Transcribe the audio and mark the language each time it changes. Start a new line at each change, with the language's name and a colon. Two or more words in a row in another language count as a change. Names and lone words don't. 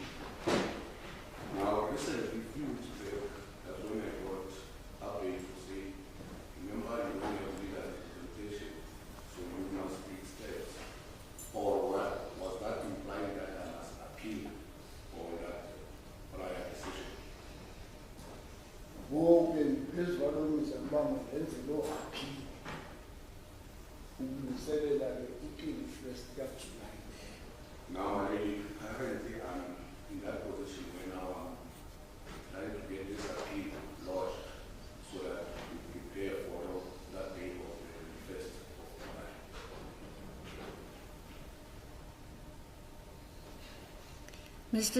English: Now, recently, that's when I got update to say, remember you only have legal representation, so you must take steps. Or what? Was that implying that I must appeal for that prior decision?
Xhosa: Ngoku phezu kwalomisa ukuba mangenze loo aphile ukulungiselela-ke i-21st kaJulayi.
English: Now, currently I'm in that position where now I'm trying to get this appeal lodged so that we prepare for that day of the 21st of July. Mr.